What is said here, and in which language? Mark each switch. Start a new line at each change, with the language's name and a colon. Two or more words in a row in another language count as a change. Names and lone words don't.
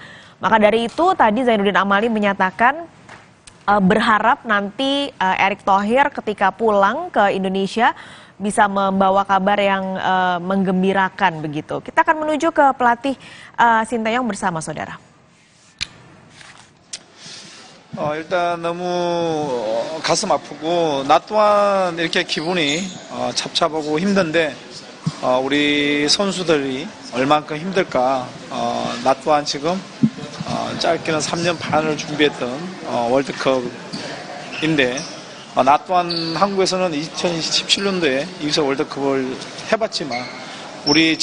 Indonesian: Maka dari itu tadi Zainuddin Amali menyatakan berharap nanti Erick Thohir ketika pulang ke Indonesia bisa membawa kabar yang menggembirakan begitu. Kita akan menuju ke pelatih Sinteyong bersama saudara.
Korean: 일단 너무 가슴 아프고 나 또한 이렇게 기분이 잡잡하고 힘든데 우리 선수들이 얼만큼 힘들까. 나 또한 지금 짧게는 3년 반을 준비했던 월드컵인데 나 또한 한국에서는 2017년도에 이기서 월드컵을 해봤지만 우리